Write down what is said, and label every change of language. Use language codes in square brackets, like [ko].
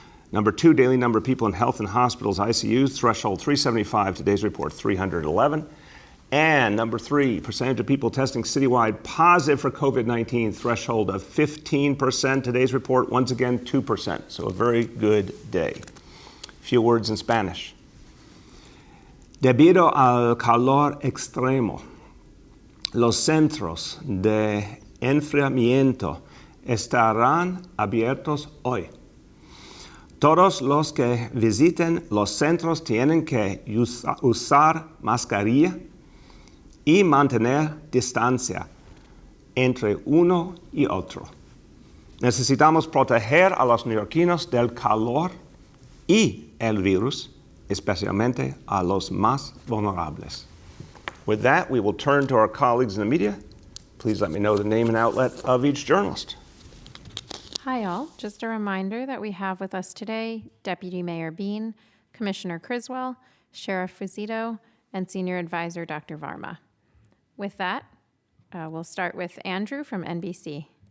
[en] Number two, daily number of people in health and hospitals, ICUs, threshold 375. Today's report, 311. And number three, percentage of people testing citywide positive for COVID-19, threshold of 15%. Today's report, once again, 2%. So a very good day. A few words in Spanish. [es] Debido al calor extremo, los centros de enfriamiento estarán abiertos hoy. Todos los que visiten los centros tienen que usar mascarilla y mantener distancia entre uno y otro. Necesitamos proteger a los neoyorquinos del calor y el virus, especialmente a los más vulnerables. [en] With that, we will turn to our colleagues in the media. Please let me know the name and outlet of each journalist. Hi all, just a reminder that we have with us today Deputy Mayor Bean, Commissioner Criswell, Sheriff Fuzito, and Senior Advisor Dr. Varma. With that, we'll start with Andrew from NBC.